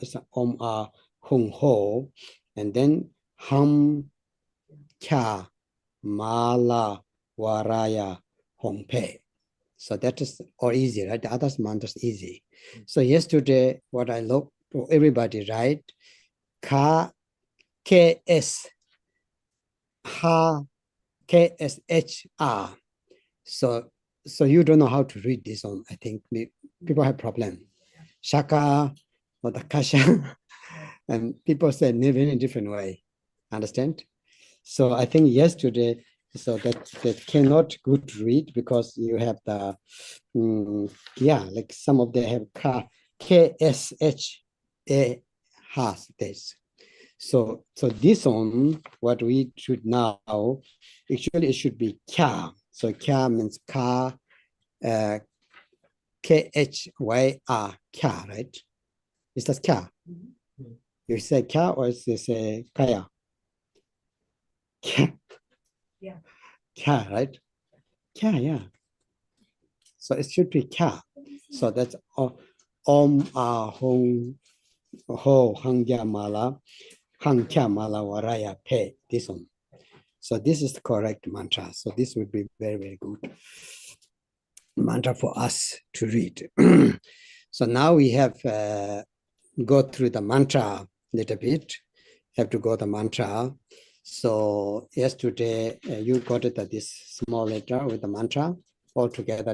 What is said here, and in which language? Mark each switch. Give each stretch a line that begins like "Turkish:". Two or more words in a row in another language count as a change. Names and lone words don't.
Sanskrit: It's om, ah, hung, ho.
English: And then
Sanskrit: hum, kya, mala, waraya, hong, pe.
English: So that is all easy, right? The other mantras easy. So yesterday, what I look for everybody, right? Ka, ks, ha, ksh, r. So you don't know how to read this one. I think people have problem. Shaka or the kasha, and people say in a different way. Understand? So I think yesterday, so that cannot good read because you have the like some of them have KSHA has this. So this one, what we should now, actually it should be kya. So kya means ka, KHYR, kya, right? Is that kya? You say kya or is it say kaya? Kya. Yeah. Kya, right? Kya, yeah. So it should be kya. So that's
Sanskrit: om, ah, hong, ho, hangya, mala, hang, kya, mala, waraya, pe,
English: this one. So this is the correct mantra. So this would be very, very good mantra for us to read. So now we have go through the mantra a little bit. Have to go the mantra. So yesterday you got it at this small letter with the mantra all together.